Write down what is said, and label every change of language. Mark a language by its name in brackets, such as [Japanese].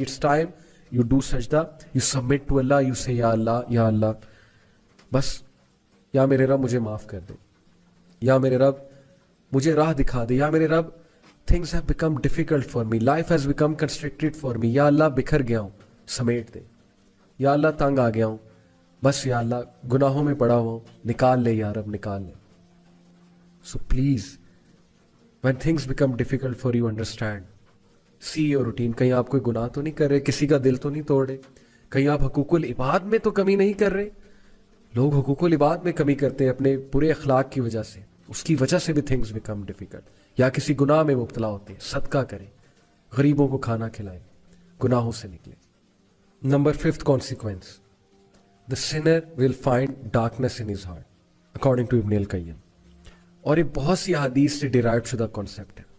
[English] it's time you do سجدہ, you submit to اللہ, you say [Urdu] یا اللہ, یا اللہ بس, یا میرے رب مجھے معاف کر دے, یا میرے رب مجھے راہ دکھا دے, یا میرے رب [English] things have become difficult for me, [Urdu] life has become constricted for me, یا اللہ بکھر گیا ہوں سمیٹ دے, یا اللہ تنگ آ گیا ہوں بس, یا اللہ گناہوں میں پڑا ہوا ہوں نکال لے, یا رب نکال لے. [English] So please when things become difficult for you, understand, see your routine. [Urdu] کہیں آپ کوئی گناہ تو نہیں کر رہے, کسی کا دل تو نہیں توڑ رہے, کہیں آپ حقوق العباد میں تو کمی نہیں کر رہے. لوگ حقوق العباد میں کمی کرتے ہیں اپنے برے اخلاق کی وجہ سے, اس کی وجہ سے بھی [English] things become difficult. [Urdu] یا کسی گناہ میں مبتلا ہوتے ہیں, صدقہ کریں, غریبوں کو کھانا کھلائیں, گناہوں سے نکلیں. [English] Number 5th consequence, the sinner will find darkness in his heart, according to Ibn al-Qayyim. [Urdu] اور یہ بہت سی احادیث سے ڈیرائیوڈ شدہ کانسیپٹ ہے.